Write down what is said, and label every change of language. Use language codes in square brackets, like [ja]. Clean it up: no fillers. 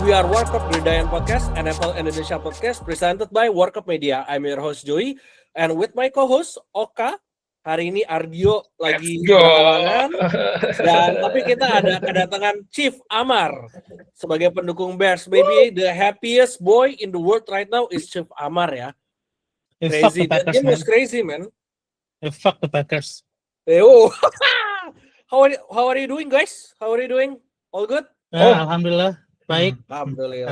[en] We are World Cup Gridiron Podcast, NFL Indonesia Podcast, presented by World Cup Media. I'm your host Joey, and with my co-host Oka. [id] Hari ini Ardio lagi berhalangan, dan tapi kita ada kedatangan Chief Amar sebagai pendukung Bears. [en] Maybe the happiest boy in the world right now is Chief Amar ya. Crazy, that game was crazy, man. Fuck the Packers. Oh. How are you doing, guys? How are you doing? All good? [id] Alhamdulillah, baik. Alhamdulillah.